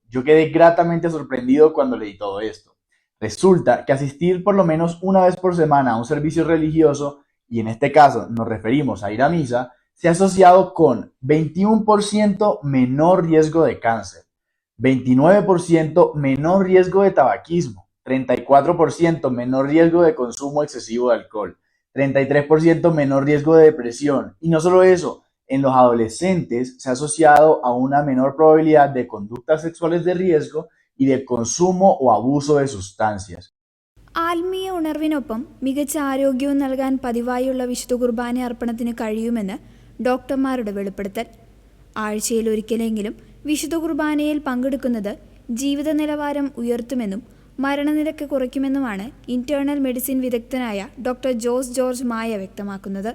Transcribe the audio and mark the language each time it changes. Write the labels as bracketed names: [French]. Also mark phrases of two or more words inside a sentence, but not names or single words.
[Spanish] Yo quedé gratamente sorprendido cuando leí todo esto. Resulta que asistir por lo menos una vez por semana a un servicio religioso, y en este caso nos referimos a ir a misa, se ha asociado con 21% menor riesgo de cáncer, 29% menor riesgo de tabaquismo, 34% menor riesgo de consumo excesivo de alcohol, 33% menor riesgo de depresión. Y no solo eso, en los adolescentes se ha asociado a una menor probabilidad de conductas sexuales de riesgo y de consumo o abuso de sustancias. [Malayalam] ആത്മീയ ഉണർവിനൊപ്പം മികച്ച ആരോഗ്യവും നൽകാൻ പതിവായുള്ള വിശുദ്ധ കുർബാന അർപ്പണത്തിന് കഴിയുമെന്ന് ഡോക്ടർമാരുടെ വെളിപ്പെടുത്തൽ. ആഴ്ചയിലൊരിക്കലെങ്കിലും വിശുദ്ധ കുർബാനയിൽ പങ്കെടുക്കുന്നത് ജീവിത നിലവാരം ഉയർത്തുമെന്നും മരണനിരക്ക് കുറയ്ക്കുമെന്നുമാണ് ഇന്റേണൽ മെഡിസിൻ വിദഗ്ധനായ ഡോക്ടർ ജോസ് ജോർജ് മായ വ്യക്തമാക്കുന്നത്.